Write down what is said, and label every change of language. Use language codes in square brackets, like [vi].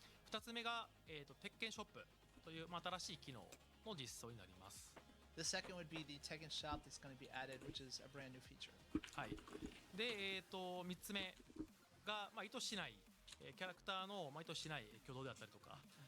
[ja] 2つ目が、Tekken Shop という、新しい機能の実装になります。 [en] The second would be the Tekken Shop that's going to be added, which is a brand new feature. [ja] はい。で、3つ目が、意図しない、キャラクターの、意図しない挙動であったりとか、